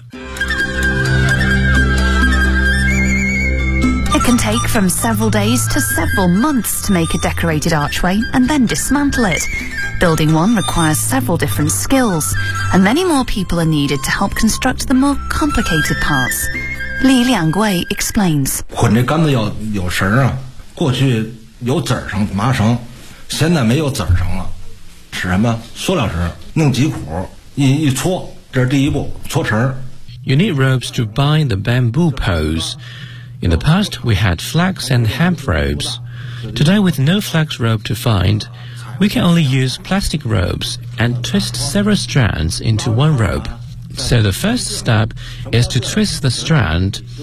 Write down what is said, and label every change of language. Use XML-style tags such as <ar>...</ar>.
<en>It can take from several days to several months to make a decorated archway and then dismantle it. Building one requires several different skills, and many more people are needed to help construct the more complicated parts. Li Liangwei explains.</en> <zh>捆这杆子有绳啊，过去有籽绳、麻绳，现在没有籽绳了，是什么？塑料绳，弄几股，一搓，这是第一步，搓绳。</zh> <en>You need ropes to bind the bamboo poles. In the past, we had flax and hemp ropes. Today, with no flax rope to find, we can only use plastic ropes and twist several strands into one rope. So the first step is to twist the strand.</en>